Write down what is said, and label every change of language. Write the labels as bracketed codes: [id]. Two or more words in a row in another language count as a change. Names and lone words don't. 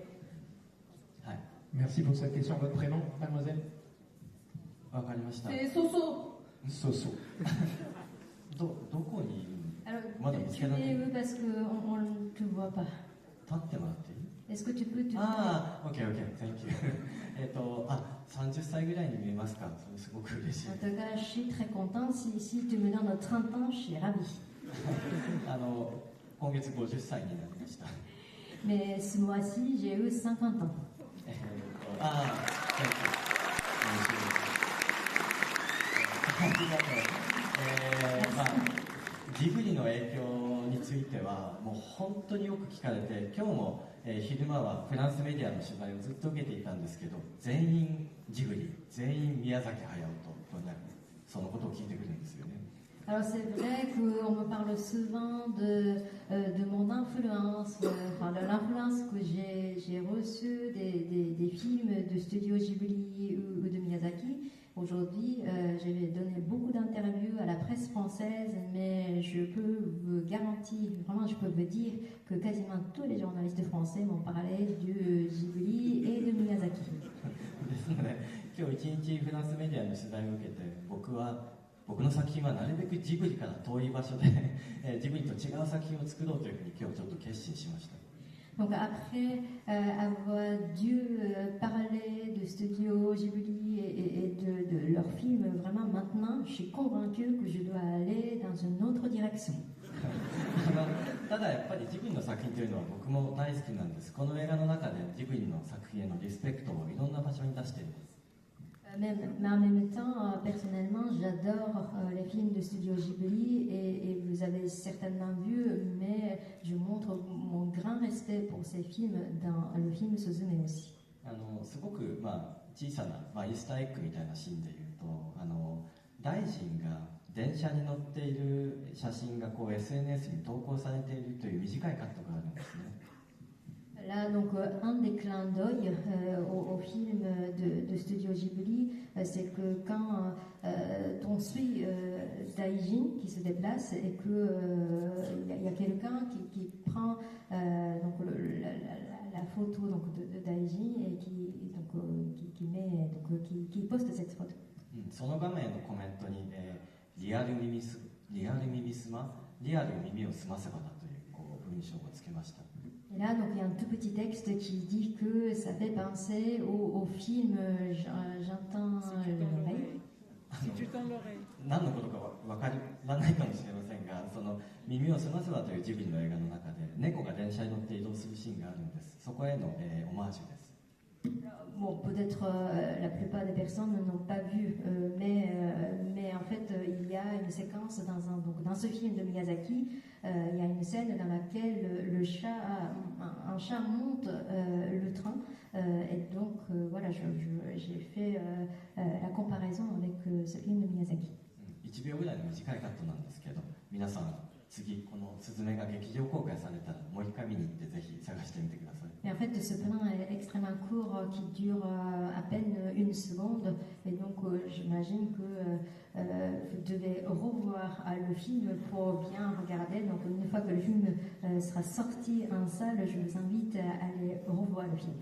[fr] Merci pour cette question. Votre prénom, mademoiselle? C'est Soso. Soso. Alors, tu es où parce qu'on ne te voit pas. Est-ce que tu peux te... [en] Ah, ok, thank you. [ja] 30 歳ぐらいに見えますか？それすごく嬉しい。 [fr] En tout cas, je suis très contente. Si tu me donnes 30 ans, je suis ravie. [ja] 今月50歳になりました。 [fr] Mais ce mois-ci, j'ai eu 50 ans. [en] Ah, thank you. [ja] ありがとう。ジブリの影響についてはもう本当によく聞かれて、今日も、昼間はフランスメディアの取材をずっと受けていたんですけど、全員ジブリ、全員宮崎駿とそのことを聞いてくるんですよね。 [fr] Alors c'est vrai qu'on me parle souvent de mon influence, de l'influence que j'ai reçue des films de studio Ghibli ou de Miyazaki. Aujourd'hui, j'ai donné beaucoup d'interviews à la presse française, mais je peux vous garantir, vraiment je peux vous dire que quasiment tous les journalistes français m'ont parlé de Ghibli et de Miyazaki. [ja] ですので、今日一日フランスメディアの取材を受けて、僕の作品はなるべくジブリから遠い場所でジブリと違う作品を作ろうというふうに今日ちょっと決心しました。 [fr] Donc après avoir dû parler de studio Ghibli et de leurs films, vraiment maintenant, je suis convaincue que je dois aller dans une autre direction. [ja] ただやっぱりジブリの作品というのは僕も大好きなんです。この映画の中でジブリの作品へのリスペクトをいろんな場所に出しています。 [fr] Mais en même temps, personnellement, j'adore les films de studio Ghibli et vous avez certainement vu, mais je montre mon grand respect pour ces films dans le film Suzume aussi. [ja] すごく、小さな、イースターエッグみたいなシーンでいうと、大臣が電車に乗っている写真がSNS に投稿されているという短いカットがあるんですね。 [fr] Là, donc, un des clins d'œil au film de studio Ghibli, c'est que quand on suit Daijin qui se déplace et qu'il y a quelqu'un qui prend donc la photo donc, de Daijin et qui poste cette photo. [ja] その画面のコメントに、リアル耳すま、リアル耳を澄ませばだという文章をつけました。 [fr] Et là, donc, il y a un tout petit texte qui dit que ça fait penser au film J'entends l'oreille. Si tu tends l'oreille. [ja] 何のことか分からないかもしれませんが、その耳を澄ませばというジブリの映画の中で猫が電車に乗って移動するシーンがあるんです。そこへの、オマージュです。 [fr] Bon, peut-être la plupart des personnes n'ont pas vu, mais en fait, il y a une séquence dans ce film de Miyazaki, il y a une scène dans laquelle un chat monte le train, et donc voilà, j'ai fait la comparaison avec ce film de Miyazaki. [ja] 1秒ぐらいの短いカットなんですけど、皆さん次このスズメが劇場公開されたらもう一回見に行ってぜひ探してみてください。 [fr] Et en fait, ce plan est extrêmement court, qui dure à peine une seconde, et donc j'imagine que vous devez revoir le film pour bien regarder. Donc une fois que le film sera sorti en salle, je vous invite à aller revoir le film.